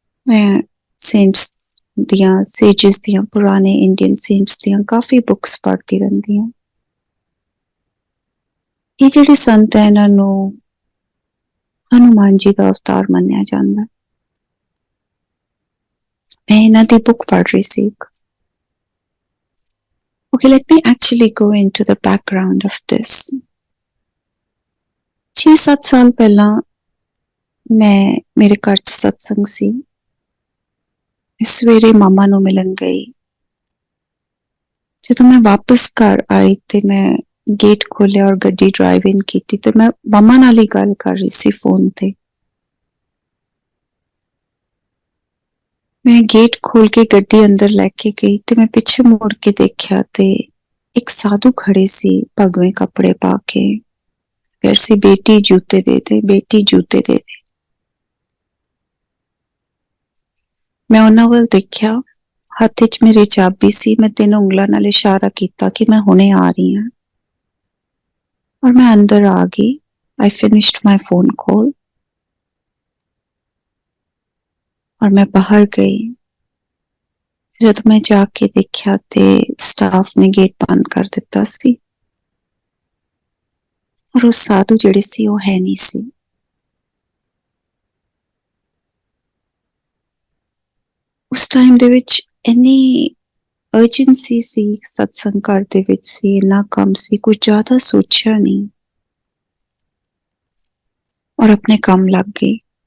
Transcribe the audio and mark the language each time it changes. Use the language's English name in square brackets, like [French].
[Punjabi] मैं saints ਦੀਆਂ sages ਦੀਆਂ ਪੁਰਾਣੇ Indian saints ਦੀਆਂ ਕਾਫੀ books ਪੜ੍ਹਦੀ ਰਹਿੰਦੀ ਹਾਂ। ਇਹ ਜਿਹੜੇ ਸੰਤ ਹੈ ਇਹਨਾਂ ਨੂੰ ਹਨੂਮਾਨ ਜੀ ਦਾ ਅਵਤਾਰ ਮੰਨਿਆ ਜਾਂਦਾ। ਮੈਂ ਇਹਨਾਂ ਦੀ book ਪੜ੍ਹ ਰਹੀ ਸੀ ਇੱਕ। [English] Okay, let me actually go into the background of this. [Punjabi] 6-7 ਸਾਲ ਪਹਿਲਾਂ ਮੇਰੇ ਘਰ 'ਚ ਸਤਸੰਗ ਸੀ। ਸਵੇਰੇ ਮਾਮਾ ਨੂੰ ਮਿਲਣ ਗਈ। ਜਦੋਂ ਮੈਂ ਵਾਪਸ ਘਰ ਆਈ ਤੇ ਮੈਂ ਗੇਟ ਖੋਲਿਆ ਔਰ ਗੱਡੀ ਡਰਾਈਵ ਇਨ ਕੀਤੀ ਤੇ ਮੈਂ ਮਾਮਾ ਨਾਲ ਹੀ ਗੱਲ ਕਰ ਰਹੀ ਸੀ ਫੋਨ ਤੇ। ਮੈਂ ਗੇਟ ਖੋਲ ਕੇ ਗੱਡੀ ਅੰਦਰ ਲੈ ਕੇ ਗਈ ਤੇ ਮੈਂ ਪਿੱਛੇ ਮੁੜ ਕੇ ਦੇਖਿਆ ਤੇ ਇੱਕ ਸਾਧੂ ਖੜੇ ਸੀ ਭਗਵੇਂ ਕੱਪੜੇ ਪਾ ਕੇ। ਫਿਰ ਸੀ ਬੇਟੀ ਜੂਤੇ ਦੇ ਦੇ, ਬੇਟੀ ਜੂਤੇ ਦੇ ਦੇ। ਮੈਂ ਉਹਨਾਂ ਵੱਲ ਦੇਖਿਆ, ਹੱਥ 'ਚ ਮੇਰੀ ਚਾਬੀ ਸੀ। ਮੈਂ 3 ਉਂਗਲਾਂ ਨਾਲ ਇਸ਼ਾਰਾ ਕੀਤਾ ਕਿ ਮੈਂ ਹੁਣੇ ਆ ਰਹੀ ਹਾਂ ਔਰ ਮੈਂ ਅੰਦਰ ਆ ਗਈ। [English] I finished my phone call [Punjabi] ਔਰ ਮੈਂ ਬਾਹਰ ਗਈ। ਜਦੋਂ ਮੈਂ ਜਾ ਕੇ ਦੇਖਿਆ ਤੇ ਸਟਾਫ ਨੇ ਗੇਟ ਬੰਦ ਕਰ ਦਿੱਤਾ ਸੀ ਔਰ ਉਹ ਸਾਧੂ ਜਿਹੜੇ ਸੀ ਉਹ ਹੈ ਨਹੀਂ ਸੀ। ਉਸ ਟਾਈਮ ਦੇ ਵਿੱਚ ਇੰਨੀ ਅਰਜੈਂਸੀ ਸੀ, ਸਤਸੰਗ ਘਰ ਦੇ ਵਿੱਚ ਸੀ, ਇੰਨਾ ਕੰਮ ਸੀ, ਕੁਝ ਜ਼ਿਆਦਾ ਸੋਚਿਆ ਨਹੀਂ ਔਰ ਆਪਣੇ ਕੰਮ ਲੱਗ ਗਈ।